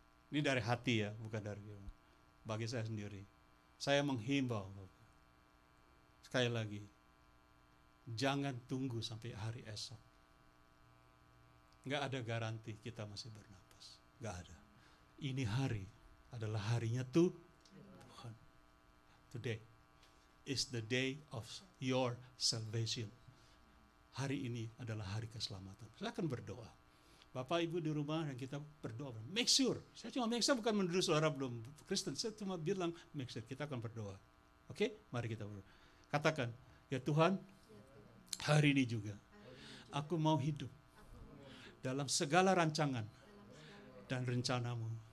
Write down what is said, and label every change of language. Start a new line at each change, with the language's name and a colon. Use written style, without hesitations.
Indonesian: Ini dari hati ya, bukan dari bagi saya sendiri. Saya menghimbau Bapak. Sekali lagi, jangan tunggu sampai hari esok. Nggak ada garansi kita masih bernapas. Nggak ada. Ini hari adalah harinya Tuhan.
English: Today is the day of your salvation.
Indonesian: Hari ini adalah hari keselamatan. Saya akan berdoa. Bapak Ibu di rumah yang kita berdoa.
English: Make sure.
Indonesian: Saya cuma make sure bukan menuduh saudara belum Kristen. Saya cuma bilang make sure. Kita akan berdoa. Oke? Mari kita berdoa. Katakan, ya Tuhan, hari ini juga aku mau hidup dalam segala rancangan dan rencanamu.